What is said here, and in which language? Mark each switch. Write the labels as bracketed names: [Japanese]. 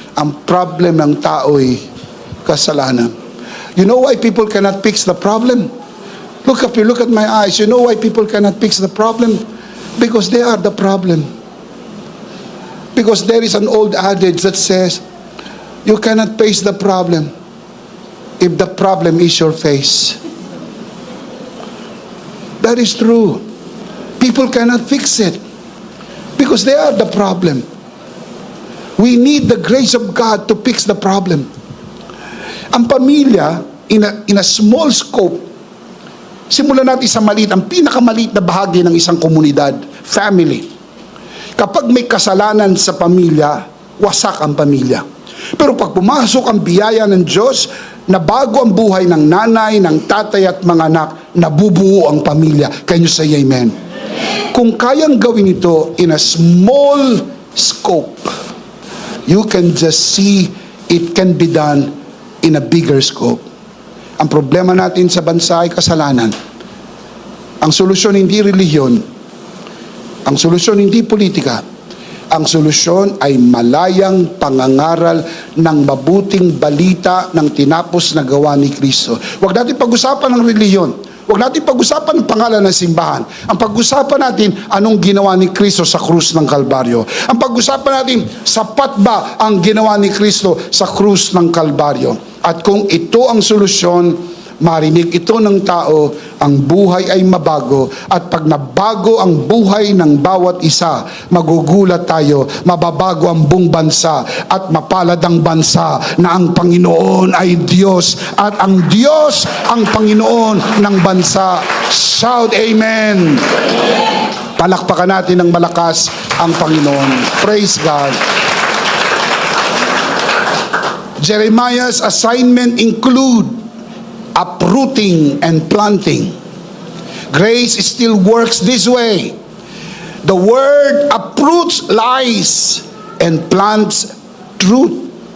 [Filipino] Ang problem ng tao ay kasalanan. [English] You know why people cannot fix the problem? Look up, you look at my eyes. You know why people cannot fix the problem? Because they are the problem. Because there is an old adage that says, you cannot face the problem if the problem is your face. That is true. People cannot fix it because they are the problem. We need the grace of God to fix the problem. [Filipino] Ang pamilya, in a small scope, simulan natin sa maliit, ang pinakamaliit na bahagi ng isang komunidad, family. Kapag may kasalanan sa pamilya, wasak ang pamilya. Pero pag pumasok ang biyaya ng Diyos, na bago ang buhay ng nanay, ng tatay at mga anak, nabubuo ang pamilya. [English] Can you say amen? [Filipino] Kung kayang gawin ito [English] in a small scope, you can just see it can be done in a bigger scope. [Filipino] Ang problema natin sa bansa ay kasalanan. Ang solusyon hindi relihiyon. Ang solusyon hindi politika. Ang solusyon ay malayang pangangaral ng mabuting balita ng tinapos na gawa ni Kristo. Huwag natin pag-usapan ng relihiyon. Huwag natin pag-usapan ng pangalan ng simbahan. Ang pag-usapan natin, anong ginawa ni Kristo sa krus ng Kalbaryo. Ang pag-usapan natin, sapat ba ang ginawa ni Kristo sa krus ng Kalbaryo. At kung ito ang solusyon, marinig ito ng tao, ang buhay ay mabago. At pag nabago ang buhay ng bawat isa, magugulat tayo, mababago ang buong bansa at mapalad ang bansa na ang Panginoon ay Diyos at ang Diyos ang Panginoon ng bansa. [English] Shout Amen! [Filipino] Palakpakan natin ng malakas ang Panginoon. [English] Praise God. Jeremiah's assignment include uprooting and planting. Grace still works this way. The word uproots lies and plants truth.